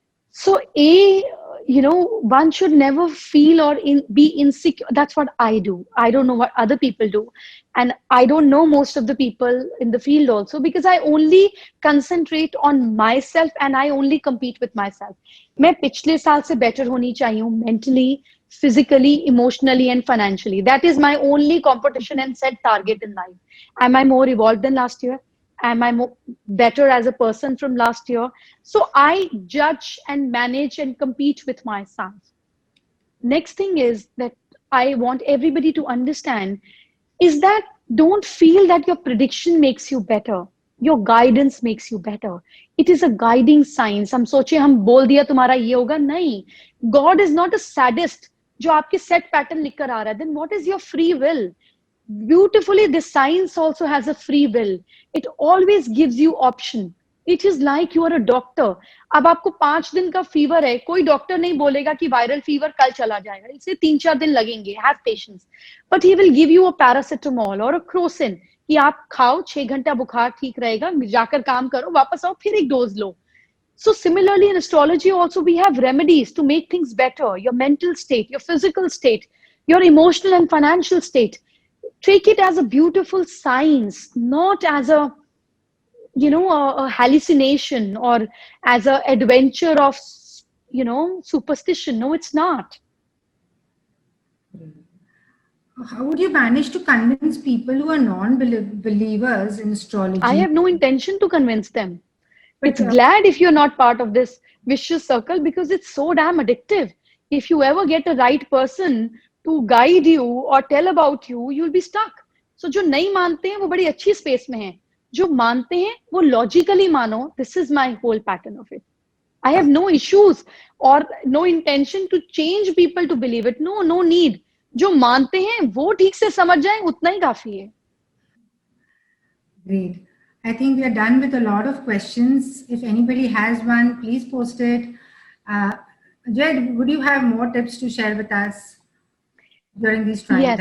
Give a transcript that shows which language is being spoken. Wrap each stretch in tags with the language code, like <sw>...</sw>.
<en>So, one should never feel or be insecure. That's what I do. I don't know what other people do. And I don't know most of the people in the field also, because I only concentrate on myself and I only compete with myself.</en> <hi>मैं पिछले साल से better होनी चाहिए हूँ</hi> <en>mentally, physically, emotionally and financially. That is my only competition and set target in life. Am I more evolved than last year? Am I better as a person from last year? So I judge and manage and compete with myself. Next thing is that I want everybody to understand is that don't feel that your prediction makes you better. Your guidance makes you better. It is a guiding science.</en> <hi>हम सोचे हम बोल दिया तुम्हारा ये होगा, नहीं.</hi> <en>God is not a sadist</en> <hi>जो आपके set pattern लिख कर आ रहा है.</hi> <en>Then what is your free will? Beautifully, the science also has a free will. It always gives you option. It is like you are a doctor.</en> <hi>अब आपको 5 दिन का फीवर है, कोई डॉक्टर नहीं बोलेगा कि वायरल फीवर कल चला जाएगा. इसे 3-4 दिन लगेंगे.</hi> <en>Have patience. But he will give you a paracetamol or a crocin</en> <hi>कि आप खाओ, 6 घंटा बुखार ठीक रहेगा, जाकर काम करो, वापस आओ, फिर एक dose low.</hi> <en>So similarly in astrology also we have remedies to make things better. Your mental state, your physical state, your emotional and financial state. Take it as a beautiful science, not as a hallucination or as a adventure of superstition. No, it's not. How would you manage to convince people who are non-believers in astrology? I have no intention to convince them. It's glad if you're not part of this vicious circle, because it's so damn addictive. If you ever get a right person to guide you or tell about you, you'll be stuck.</en> <hi>So जो नहीं मानते हैं वो बड़ी अच्छी space में हैं. जो मानते हैं वो logically मानो.</hi> <en>This is my whole pattern of it. I have no issues or no intention to change people to believe it. No need.</en> <hi>जो मानते हैं वो ठीक से समझ जाएं, उतना ही काफी है.</hi> <en>Great. I think we are done with a lot of questions. If anybody has one, please post it. Jed, would you have more tips to share with us during these trying times?</en>